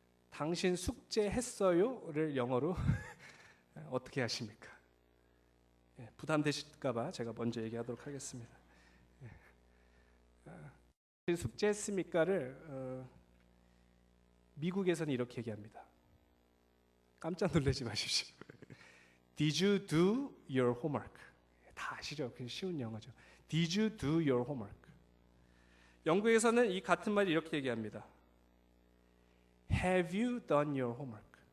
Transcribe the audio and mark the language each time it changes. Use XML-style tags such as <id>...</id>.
<ko>당신 숙제했어요?를 영어로 어떻게 하십니까? 부담되실까봐 제가 먼저 얘기하도록 하겠습니다. 숙제했습니까를 미국에서는 이렇게 얘기합니다. 깜짝 놀라지 마십시오.</ko> <en>Did you do your homework?</en> <ko>다 아시죠? 그냥 쉬운 영어죠.</ko> <en>Did you do your homework?</en> <ko>영국에서는 이 같은 말을 이렇게 얘기합니다.</ko> <en>Have you done your homework?</en>